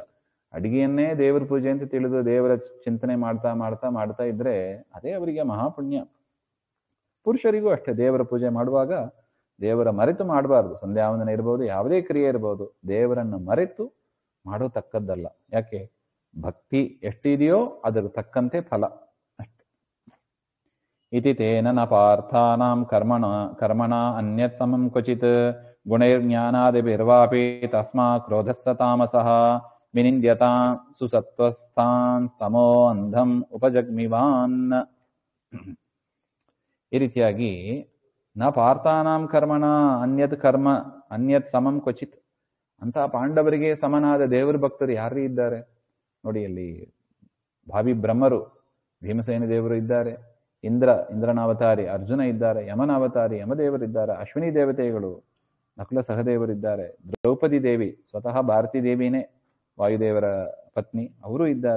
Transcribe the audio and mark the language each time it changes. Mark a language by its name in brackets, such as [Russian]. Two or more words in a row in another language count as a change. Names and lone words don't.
[Kannada] ಅಡಿಗೆಯನ್ನೇ ದೇವರ ಪೂಜೆ ಅಂತ ತಿಳಿದು ದೇವರ ಚಿಂತನೆ ಮಾಡ್ತಾ ಮಾಡ್ತಾ ಮಾಡ್ತಾ ಇದ್ರೆ ಅದೇ ಅವರಿಗೆ ಮಹಾಪುಣ್ಯ. ಪುರುಷರಿಗೂ ಅಷ್ಟೇ, ದೇವರ ಪೂಜೆ ಮಾಡುವಾಗ ದೇವರ ಮರೆತು ಮಾಡಬಾರ್ದು. ಸಂಧ್ಯಾವಂದನೆ ಇರ್ಬೋದು, ಯಾವುದೇ ಕ್ರಿಯೆ ಇರ್ಬೋದು, ದೇವರನ್ನು ಮರೆತು ಮಾಡತಕ್ಕದ್ದಲ್ಲ. ಯಾಕೆ? ಭಕ್ತಿ ಎಷ್ಟಿದೆಯೋ ಅದರ ತಕ್ಕಂತೆ ಫಲ ಅಷ್ಟೆ. [Sanskrit] ಇತಿ ತೇನ ನ ಪಾರ್ಥಾನಾಂ ಕರ್ಮಣ ಅನ್ಯತ್ ಸಮಂ ಕ್ವಚಿತ್ ಗುಣೈರ್ಜ್ಞಾನಾದಿಭಿರ್ವಾಪಿ ತಸ್ಮಾ ಕ್ರೋಧಸ್ಸ ತಾಮಸಃ ವಿನಿಂದ್ಯತಾ ಸುಸತ್ವಸ್ಥಾನ್ ಸ್ತಮೋ ಅಂಧಂ ಉಪಜಗ್ಮಿವಾನ್. [Kannada] ಈ ರೀತಿಯಾಗಿ [Sanskrit] ನ ಪಾರ್ಥಾನಾಂ ಕರ್ಮಣ ಅನ್ಯತ್ ಸಮಂ ಕ್ವಚಿತ್. [Kannada] ಅಂತ ಪಾಂಡವರಿಗೆ ಸಮನಾದ ದೇವರ ಭಕ್ತರು ಯಾರು ಇದ್ದಾರೆ ನೋಡಿ. ಅಲ್ಲಿ ಭಾವಿ ಬ್ರಹ್ಮರು ಭೀಮಸೇನ ದೇವರು ಇದ್ದಾರೆ, ಇಂದ್ರನ ಅವತಾರಿ ಅರ್ಜುನ ಇದ್ದಾರೆ, ಯಮನ ಅವತಾರಿ ಯಮದೇವರಿದ್ದಾರೆ, ಅಶ್ವಿನಿ ದೇವತೆಗಳು ನಕುಲ ಸಹದೇವರಿದ್ದಾರೆ, ದ್ರೌಪದಿ ದೇವಿ ಸ್ವತಃ ಭಾರತೀ ದೇವಿನೇ ವಾಯುದೇವರ ಪತ್ನಿ, ಅವರು ಇದ್ದಾರೆ.